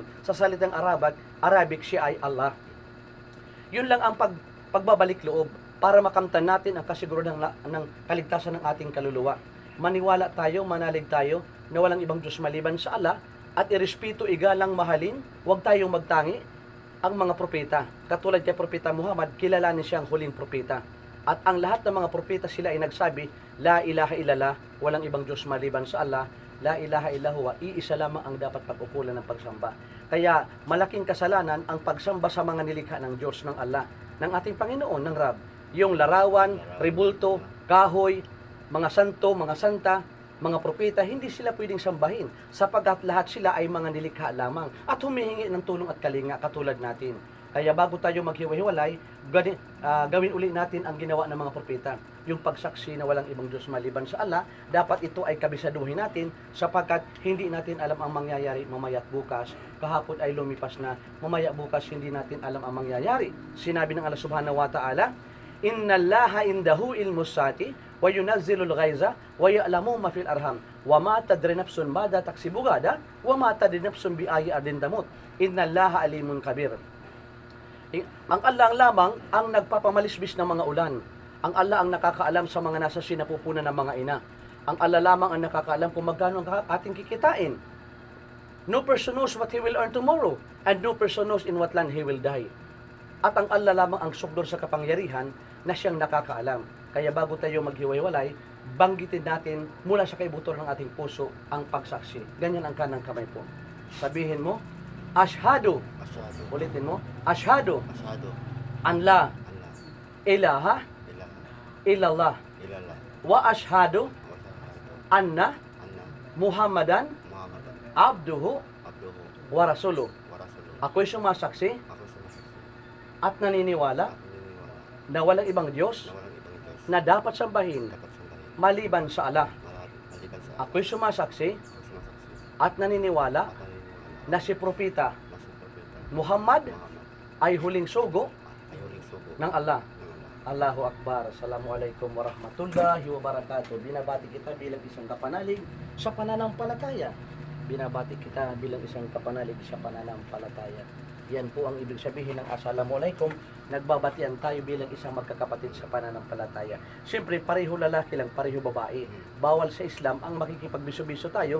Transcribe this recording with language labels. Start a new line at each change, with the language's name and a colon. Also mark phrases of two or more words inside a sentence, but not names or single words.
Filipino: Sa salitang Arabic, siya ay Allah. Yun lang ang pagbabalik loob para makamtan natin ang kasiguruhan ng kaligtasan ng ating kaluluwa. Maniwala tayo, manalig tayo, na walang ibang Diyos maliban sa Allah, at irespeto, igalang, mahalin, huwag tayong magtangi, ang mga propeta. Katulad kay Propeta Muhammad, kilalanin siyang huling propeta. At ang lahat ng mga propeta sila ay nagsabi,
Arabic: لا إله إلا الله,
Filipino: walang ibang Diyos maliban sa Allah,
Arabic: لا إله إلا هو
Filipino: wa iisa lamang ang dapat pag-ukulan ng pagsamba. Kaya malaking kasalanan ang pagsamba sa mga nilikha ng Diyos, ng Allah, ng ating Panginoon, ng Rab. Yung larawan, rebulto, kahoy, mga santo, mga santa, mga propeta, hindi sila pwedeng sambahin sapagkat lahat sila ay mga nilikha lamang at humihingi ng tulong at kalinga katulad natin. Kaya bago tayo maghiwa-hiwalay, gawin uli natin ang ginawa ng mga propeta. Yung pagsaksi na walang ibang Diyos maliban sa Allah, dapat ito ay kabisaduhin natin sapagkat hindi natin alam ang mangyayari mamaya at bukas. Kahapon ay lumipas na, mamaya bukas hindi natin alam ang mangyayari. Sinabi ng
Arabic: الله سبحانه وتعالى إن الله عنده علم الساعة وينزل الغيث ويعلم ما في الأرحام وما تدري نفس ماذا تكسب غدا وما تدري نفس بأي أرض تموت. إن الله عليم كبير.
Filipino: Ang Allah lamang ang nagpapamalisbis ng mga ulan. Ang Allah ang nakakaalam sa mga nasa sinapupunan ng mga ina. Ang Allah lamang ang nakakaalam kung magkano ang ating kikitain.
English: No person knows what he will earn tomorrow, and no person knows in what land he will die.
Filipino: At ang Allah lamang ang sukdor sa kapangyarihan na siyang nakakaalam. Kaya bago tayo maghiwa-hiwalay, banggitin natin mula sa kaibutor ng ating puso ang pagsaksi. Ganyan ang kanang kamay po. Sabihin mo, Ashhadu.
Arabic: Asyado. Ulitin mo, Ashhadu Asyado. أن لا Allah. ilaha Ilaha. illallah Ilala. وأشهد Wasyado. anna Anna. Muhammadan Muhammadan. abduhu Abduhu. ورسوله. ورسوله.
Filipino: Ako'y sumasaksi Ako sumasaksi. at naniniwala At naniniwala na walang ibang Diyos na walang ibang Diyos na dapat sambahin dapat sambahin maliban sa Allah. maliban sa Ako'y sumasaksi Ako sumasaksi. at naniniwala At naniniwala na si Propeta na si Propeta Muhammad Muhammad ay huling sugo ay huling sugo ng Allah. ng Allah.
Arabic: الله أكبر. السلام عليكم ورحمة الله وبركاته.
Filipino: Binabati kita bilang isang kapanalig sa pananampalataya. Binabati kita bilang isang kapanalig sa pananampalataya. Yan po ang ibig sabihin ng Assalamualaikum. Nagbabatian tayo bilang isang magkakapatid sa pananampalataya. Siyempre, pareho lalaki lang, pareho babae. Bawal sa Islam ang makikipagbiso-biso tayo